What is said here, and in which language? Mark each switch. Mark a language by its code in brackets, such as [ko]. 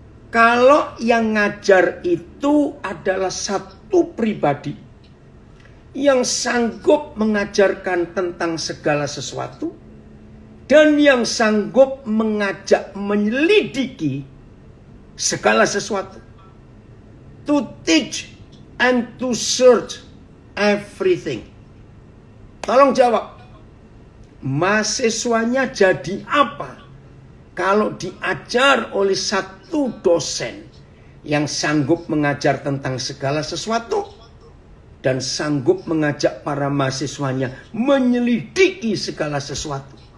[id] Kalau yang ngajar itu adalah satu pribadi yang sanggup mengajarkan tentang segala sesuatu dan yang sanggup mengajak menyelidiki segala sesuatu. [en] To teach and to search everything. [id] Tolong jawab. Mahasiswanya jadi apa kalau diajar oleh satu dosen yang sanggup mengajar tentang segala sesuatu dan sanggup mengajak para mahasiswanya menyelidiki segala sesuatu?